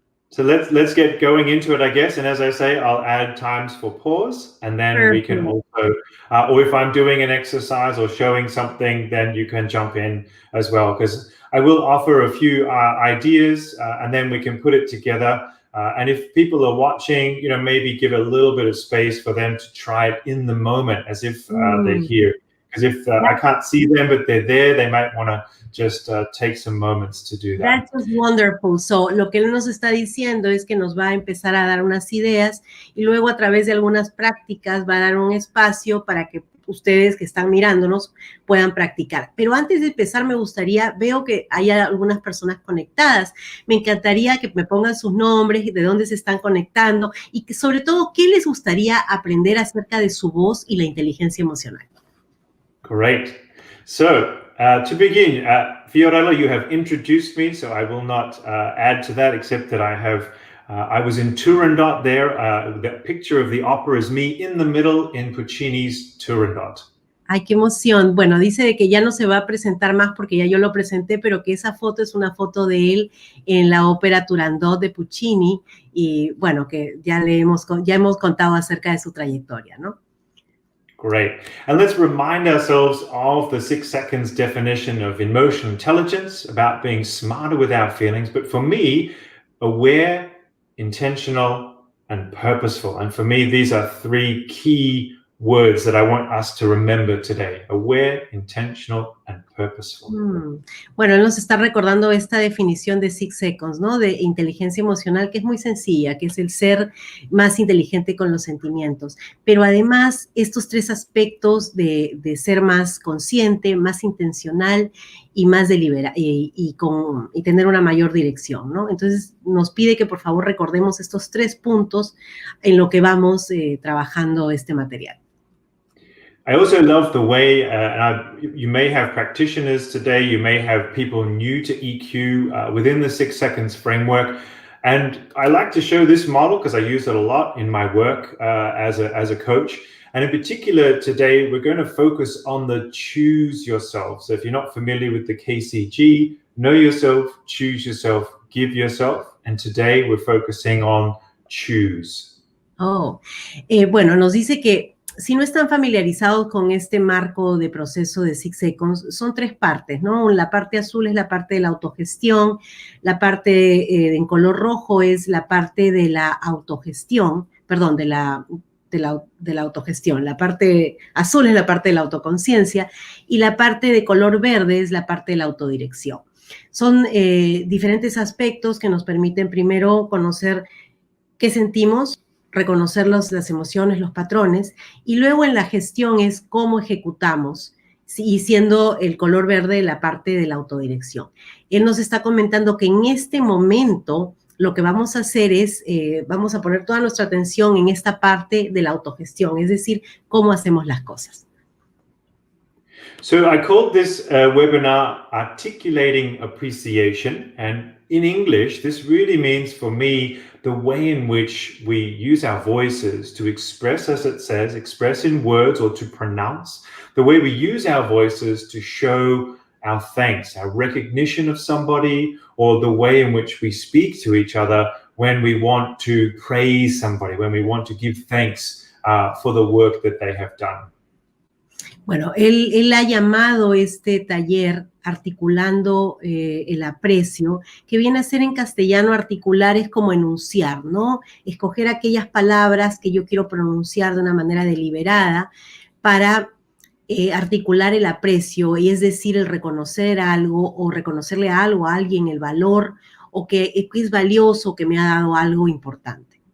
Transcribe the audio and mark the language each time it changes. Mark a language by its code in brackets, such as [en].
[en] So let's get going into it, I guess. And as I say, I'll add times for pause, and then we can also, or if I'm doing an exercise or showing something, then you can jump in as well, because I will offer a few ideas, and then we can put it together. And if people are watching, maybe give a little bit of space for them to try it in the moment, as if they're here. Because if I can't see them, but they're there, they might want to just take some moments to do that. That's wonderful. [es] So, lo que él nos está diciendo es que nos va a empezar a dar unas ideas y luego a través de algunas prácticas va a dar un espacio para que ustedes que están mirándonos puedan practicar. Pero antes de empezar veo que hay algunas personas conectadas. Me encantaría que me pongan sus nombres, de dónde se están conectando y que sobre todo, ¿qué les gustaría aprender acerca de su voz y la inteligencia emocional? [en] Great. So, to begin, Fiorella, you have introduced me, so I will not add to that, except that I was in Turandot there. The picture of the opera is me in the middle in Puccini's Turandot. [es] Ay, qué emoción. Bueno, dice de que ya no se va a presentar más porque ya yo lo presenté, pero que esa foto es una foto de él en la ópera Turandot de Puccini y bueno, que ya hemos contado acerca de su trayectoria, ¿no? [en] Great. And let's remind ourselves of the 6 seconds definition of emotional intelligence, about being smarter with our feelings. But for me, aware, intentional, and purposeful. And for me, these are 3 key words that I want us to remember today: aware, intentional, and purposeful. [es] Bueno, él nos está recordando esta definición de 6 seconds, ¿no? De inteligencia emocional, que es muy sencilla, que es el ser más inteligente con los sentimientos. Pero además, estos 3 aspectos de ser más consciente, más intencional y más deliberado y tener una mayor dirección, ¿no? Entonces, nos pide que por favor recordemos estos 3 puntos en lo que vamos trabajando este material. [en] I also love the way, you may have practitioners today, you may have people new to EQ within the 6 seconds framework. And I like to show this model because I use it a lot in my work as a coach. And in particular, today, we're going to focus on the choose yourself. So if you're not familiar with the KCG, know yourself, choose yourself, give yourself. And today we're focusing on choose. [es] Bueno, nos dice que si no están familiarizados con este marco de proceso de 6 seconds, son 3 partes, ¿no? La parte azul es la parte de la autogestión, la parte en color rojo es la parte de la autogestión, perdón, de la autogestión, la parte azul es la parte de la autoconciencia y la parte de color verde es la parte de la autodirección. Son diferentes aspectos que nos permiten primero conocer qué sentimos, reconocer las emociones, los patrones, y luego en la gestión es cómo ejecutamos, y siendo el color verde la parte de la autodirección. Él nos está comentando que en este momento lo que vamos a hacer es, vamos a poner toda nuestra atención en esta parte de la autogestión, es decir, cómo hacemos las cosas. [en] So I called this webinar Articulating Appreciation, and in English, this really means for me the way in which we use our voices to express, as it says, express in words or to pronounce, the way we use our voices to show our thanks, our recognition of somebody, or the way in which we speak to each other when we want to praise somebody, when we want to give thanks for the work that they have done. [es] Bueno, él ha llamado este taller articulando el aprecio, que viene a ser en castellano articular es como enunciar, ¿no? Escoger aquellas palabras que yo quiero pronunciar de una manera deliberada para articular el aprecio, y es decir, el reconocer algo o reconocerle a algo, a alguien, el valor, o que es valioso, que me ha dado algo importante.